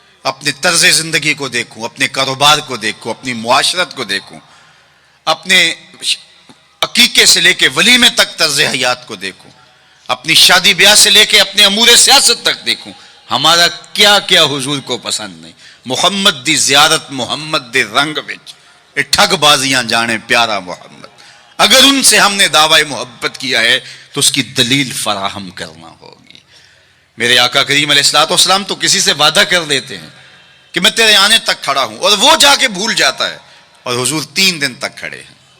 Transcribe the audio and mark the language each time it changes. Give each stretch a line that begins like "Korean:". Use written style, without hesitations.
Urdu: اپنے طرز زندگی کو دیکھوں، اپنے کاروبار کو دیکھوں، اپنی معاشرت کو دیکھوں، اپنے عقیقے سے لے کے ولیمے تک طرز حیات کو دیکھوں، اپنی شادی بیاہ سے لے کے اپنے امور سیاست تک دیکھوں، ہمارا کیا کیا حضور کو پسند نہیں.
Punjabi: محمد دی زیارت محمد دے رنگ وچ اے ٹھگ بازیاں جانے پیارا محمد.
Urdu: اگر ان سے ہم نے دعوی محبت کیا ہے تو اس کی دلیل فراہم کرنا ہوگی. میرے آقا کریم علیہ الصلوۃ والسلام تو کسی سے وعدہ کر دیتے ہیں کہ میں تیرے آنے تک کھڑا ہوں، اور وہ جا کے بھول جاتا ہے، اور حضور 3 دن تک کھڑے ہیں.